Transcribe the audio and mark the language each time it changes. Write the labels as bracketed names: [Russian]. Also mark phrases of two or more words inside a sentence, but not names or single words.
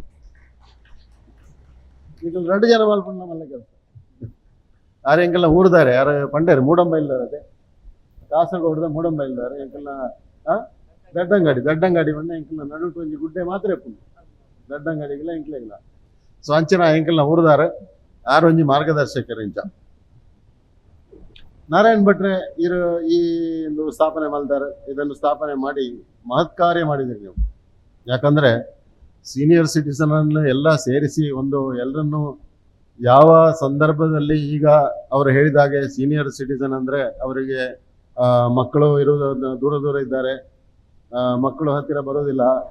[Tulu] ಈಗ 2 ಜನ ಮಲ್ಪುಣ ಮಲ್ಲ ಕೆಲಸ ಯಾರು ಎಂಕೆಲ್ಲ ಊರ್ದಾರೆ ಯಾರು ಪಂಡೇರು ಮೂಡಂಬೈಲ್ದಾರೆ ಅದೇ ಕಾಸರಗೋಡದ ಮೂಡಂಬೈಲ್ದಾರೆ ಎಂಕೆಲ್ಲ ದಡ್ಡಂಗಾಡಿ ಬಂದ ಎಂಕೆಲ್ಲ ನಡುಟು ಒಂಜಿ ಗುಡ್ಡೆ ಮಾತ್ರ ಎಪ್ಪುಂಡು ದಡ್ಡಂಗಾಡಿಗೆಲ್ಲ ಎಂಕ್ಲೆಗಿಲ್ಲ ಸೊ ಅಂಚಿನ ಎಂಕೆಲ್ಲ ಊರ್ದಾರೆ ಯಾರು ಒಂಜಿ ಮಾರ್ಗದರ್ಶಕರು ಇಂಚ ನಾರಾಯಣ್ ಭಟ್ರೆ ಇರು ಈ ಒಂದು ಸ್ಥಾಪನೆ ಮಲ್ದಾರೆ [Kannada] ಇದನ್ನು ಸ್ಥಾಪನೆ ಮಾಡಿ ಮಹತ್ ಕಾರ್ಯ ಮಾಡಿದಿರಿ ನೀವು ಯಾಕಂದ್ರೆ [English] senior citizen [Kannada] ಅನ್ನು ಎಲ್ಲ ಸೇರಿಸಿ ಒಂದು ಎಲ್ಲರನ್ನು ಯಾವ ಸಂದರ್ಭದಲ್ಲಿ ಈಗ ಅವರು ಹೇಳಿದಾಗೆ [English] senior citizen [Kannada] ಅಂದ್ರೆ ಅವರಿಗೆ ಮಕ್ಕಳು ಇರುವುದು ದೂರ ಇದ್ದಾರೆ, ಮಕ್ಕಳು ಹತ್ತಿರ ಬರೋದಿಲ್ಲ,